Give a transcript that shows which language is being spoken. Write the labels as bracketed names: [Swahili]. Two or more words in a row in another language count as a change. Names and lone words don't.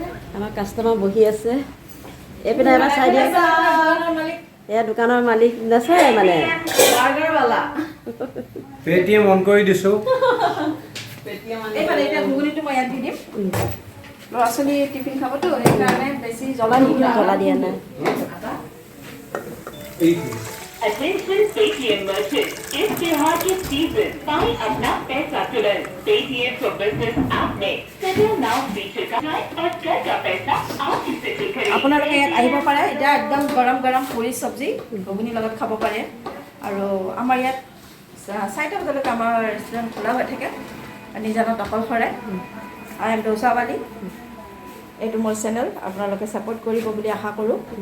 [Assamese] আমাৰ কাষ্টমাৰ বহি আছে এইপিনে এবাৰ চাই দিয়ক এয়া দোকানৰ মালিক নাচায় মানে বাৰ্গাৰৱালা পেটিএম অন কৰি দিছোঁ এইফালে এতিয়া ঘুগুনিটো মই ইয়াত দি দিম ল'ৰা ছোৱালী টিফিন খাবতো সেইকাৰণে বেছি জ্বলা নিদিওঁ জ্বলা দিয়া নাই [English] Attention Paytm merchant, [Hindi] इस त्योहार के सीजन पाएं अपना पैसा तुरंत Paytm for Business ऐप में [English] settle now [Hindi] फीचर का जाएं और घर का पैसा आज ही सेटल करें। [Assamese] আপোনালোকে ইয়াত আহিব পাৰে এতিয়া একদম গৰম পুৰি চব্জি ঘুগুনি লগত খাব পাৰে আৰু আমাৰ ইয়াত 4টা বজালৈকে আমাৰ ৰেষ্টুৰেণ্ট খোলা হৈ থাকে নিজানত অকলশৰে [English] I am [Assamese] দোচাৱালী এইটো মোৰ চেনেল আপোনালোকে ছাপোৰ্ট কৰিব বুলি আশা কৰোঁ